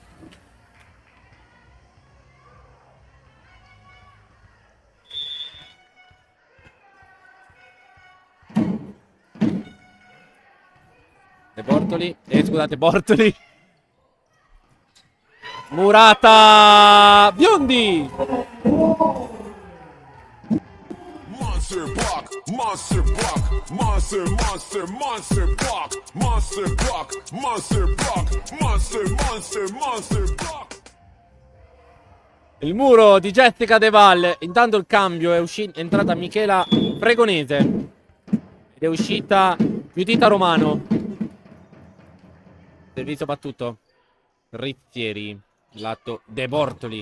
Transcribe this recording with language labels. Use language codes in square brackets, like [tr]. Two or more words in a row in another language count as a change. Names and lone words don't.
[it] Bortoli, scusate, Bortoli. Murata, Biondi. [en] Monster block, monster block, monster, monster, monster block, monster block, monster block, monster, monster, monster block. [it] Il muro di Jessica De Val. Intanto il cambio è entrata Michela Fregonese. è uscita Giudita Romano. Servizio battuto. Rizzieri. Lato De Bortoli.